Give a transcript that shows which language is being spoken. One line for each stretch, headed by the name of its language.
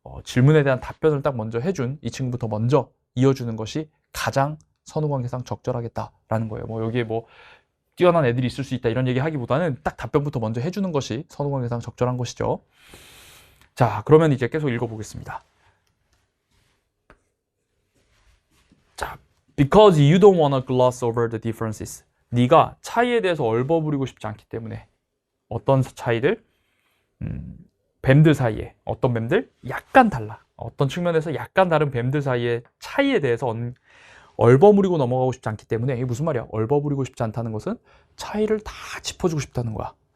Korean: 질문에 대한 답변을 딱 먼저 해준 이 친구부터 먼저 이어주는 것이 가장 선후관계상 적절하겠다라는 거예요. 뭐 여기에 뭐 뛰어난 애들이 있을 수 있다 이런 얘기 하기보다는 딱 답변부터 먼저 해주는 것이 선후관계상 적절한 것이죠. 자, 그러면 이제 계속 읽어보겠습니다.
English: 자, because you don't want to gloss over the differences.
Korean: 네가 차이에 대해서 얼버무리고 싶지 않기 때문에. 어떤 차이들? 뱀들 사이에. 어떤 뱀들? 약간 달라. 어떤 측면에서 약간 다른 뱀들 사이의 차이에 대해서 얼버무리고 넘어가고 싶지 않기 때문에. 이게 무슨 말이야? 얼버무리고 싶지 않다는 것은 차이를 다 짚어주고 싶다는 거야.